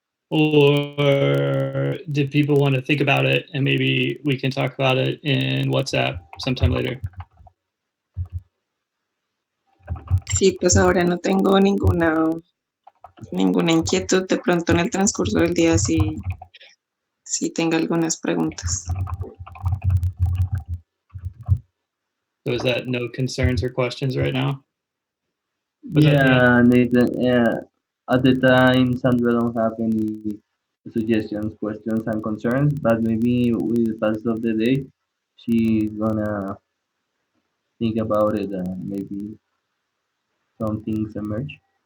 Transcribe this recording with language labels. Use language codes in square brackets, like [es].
[en] Or did people want to think about it and maybe we can talk about it in WhatsApp sometime later? [es] Sí, pues ahora no tengo ninguna inquietud. De pronto en el transcurso del día sí tenga algunas preguntas. [en] So is that no concerns or questions right now? Yeah, Nathan, yeah. At the time, Sandra don't have any suggestions, questions, and concerns, but maybe with the pass of the day, she's gonna think about it and maybe some things emerge.